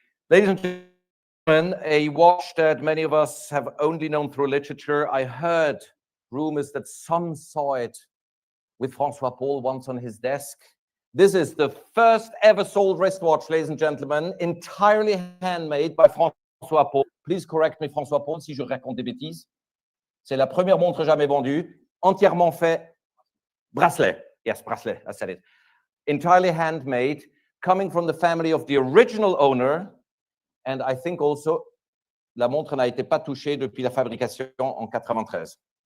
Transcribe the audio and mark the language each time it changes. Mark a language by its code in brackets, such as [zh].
[en] Ladies and gentlemen, a watch that many of us have only known through literature. I heard rumors that some saw it with Francois Paul once on his desk. This is the first ever sold wristwatch, ladies and gentlemen, entirely handmade by Francois Paul. Please correct me, Francois Paul, [fr] si je raconte des bêtises. C'est la première montre jamais vendue, entièrement fait bracelet. [en] Yes, bracelet, I said it. Entirely handmade, coming from the family of the original owner. And I think also, [fr] la montre n'a été pas touchée depuis la fabrication en 93.